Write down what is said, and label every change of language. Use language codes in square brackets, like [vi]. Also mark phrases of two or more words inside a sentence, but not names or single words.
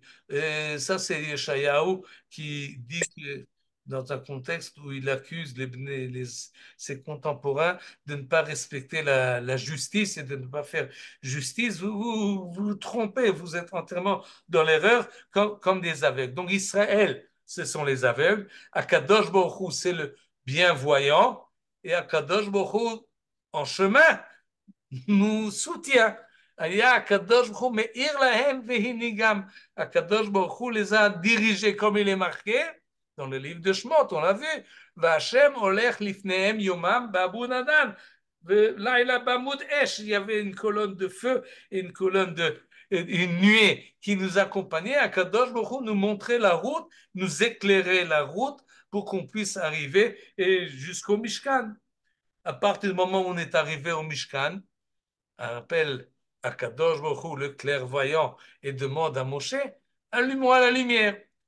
[fr] Et ça, c'est Yeshayahu qui dit que dans un contexte où il accuse ses contemporains de ne pas respecter la justice et de ne pas faire justice, vous trompez, vous êtes entièrement dans l'erreur comme des aveugles. Donc Israël, ce sont les aveugles. Akadosh Baruch Hu, c'est le bienvoyant. Et Akadosh Baruch Hu, en chemin, nous soutient. [he] הקדוש ברוך הוא מאיר להם והנהיגם. [fr] Akadosh Baruch Hu les a dirigés comme il est marqué dans le livre de Shemot, on l'a vu. [he] וה' הולך לפניהם יומם בעמוד ענן. לילה בעמוד אש. [fr] Il y avait une colonne de feu et une nuée qui nous accompagnait. Akadosh Baruch Hu nous montrait la route, nous éclairait la route pour qu'on puisse arriver jusqu'au Mishkan. À partir du moment où on est arrivé au Mishkan, on appelle Akadosh Baruch Hu, le clairvoyant, et demande à Moshe, allume-moi la lumière.